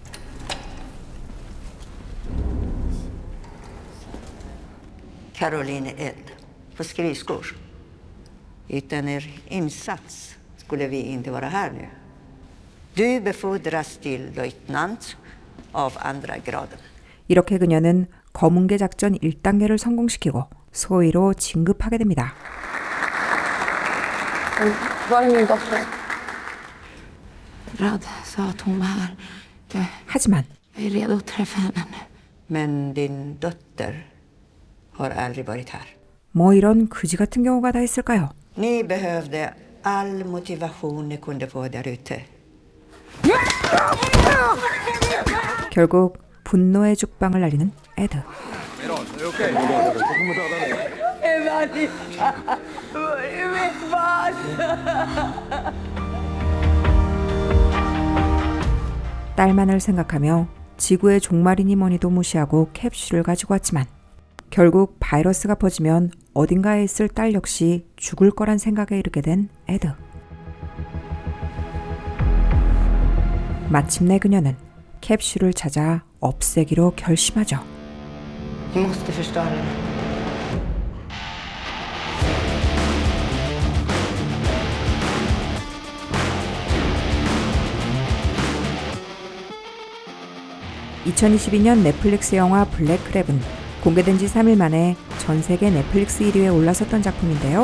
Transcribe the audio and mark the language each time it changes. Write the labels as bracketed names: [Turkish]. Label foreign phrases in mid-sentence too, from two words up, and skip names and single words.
[Swedish] Caroline Ed på skridskor. Utan er insats skulle vi inte vara här nu. Du befordras till löjtnant av andra graden. [Korean] 이렇게 그녀는 검은개 작전 1단계를 성공시키고 소위로 진급하게 됩니다. [Swedish] Var är min dotter? Rad sa att hon var här. [Korean] 하지만 [Swedish] Jag är redo att träffa henne nu. Men din dotter har aldrig varit här. [Korean] 뭐 이런 그지 같은 경우가 다 있을까요? [Swedish] Ni behövde all motivation ni kunde få där ute. [Korean] 결국 분노의 죽방을 날리는 에드. 딸만을 생각하며 지구의 종말이니 뭐니도 무시하고 캡슐을 가지고 왔지만 결국 바이러스가 퍼지면 어딘가에 있을 딸 역시 죽을 거란 생각에 이르게 된 에드. 마침내 그녀는 캡슐을 찾아 없애기로 결심하죠. [Swedish] Vi måste förstöra den. [Korean] (2022년) 넷플릭스 영화 블랙크랩은 공개된 지 3일 만에 전 세계 넷플릭스 1위에 올라섰던 작품인데요.